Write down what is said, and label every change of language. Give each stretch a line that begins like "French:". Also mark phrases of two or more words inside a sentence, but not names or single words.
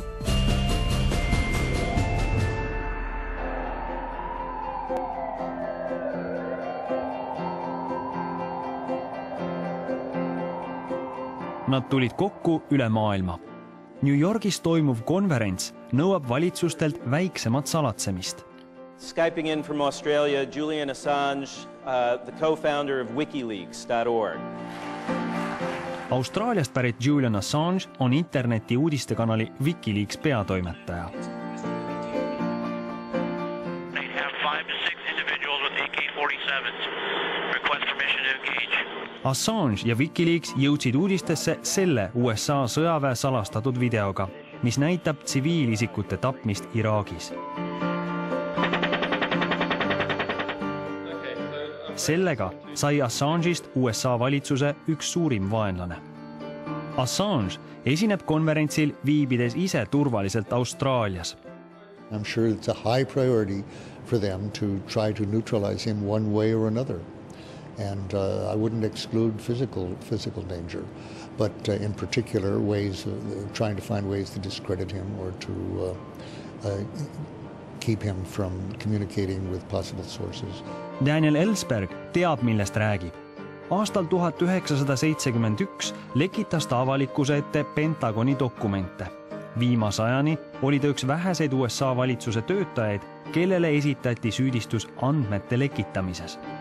Estonian: Nad tulid kokku üle maailma. New Yorgis toimuv konverents nõuab valitsustelt väiksemat salatsemist.
English: Skyping in from Australia, Julian Assange, the co-founder of wikileaks.org.
Estonian: Austraaliast pärit Julian Assange on interneti uudistekanali Wikileaks peatoimetaja. Assange ja Wikileaks jõudsid uudistesse selle USA sõjaväe salastatud videoga, mis näitab tsiviilisikute tapmist Iraagis. Sellega sai Assange'ist USA valitsuse üks suurim vaenlane. Assange esineb konverentsil viibides ise turvaliselt Austraalias.
English: I'm sure it's a high priority for them to try to neutralize him one way or another. And I wouldn't exclude physical danger, but in particular ways, trying to find ways to discredit him or to keep him from communicating with possible sources.
Estonian: Daniel Ellsberg teab, millest räägib. Aastal 1971 lekitas ta avalikkuse ette Pentagoni dokumente. Viimase ajani oli ta üks väheseid USA valitsuse töötajaid, kellele esitati süüdistus andmete lekitamises.